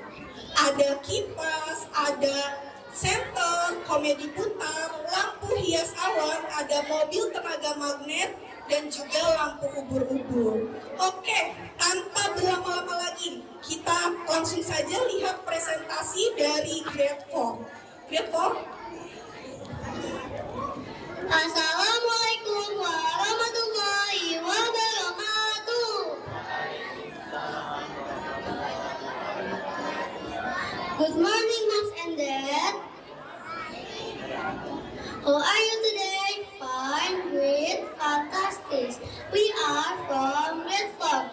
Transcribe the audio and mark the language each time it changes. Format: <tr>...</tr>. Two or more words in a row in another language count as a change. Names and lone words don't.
<id>Ada kipas, ada senter, komedi putar, lampu hias awan, ada mobil tenaga magnet, dan juga lampu ubur-ubur. Oke, tanpa berlama-lama lagi, kita langsung saja lihat presentasi dari Grade 4. Grade 4?</id> <ar>السلام عليكم ورحمة الله وبركاته.</ar> <en>Good morning, moms and dad. How are you today? Fine, great, fantastic. We are from Grade 4.</en>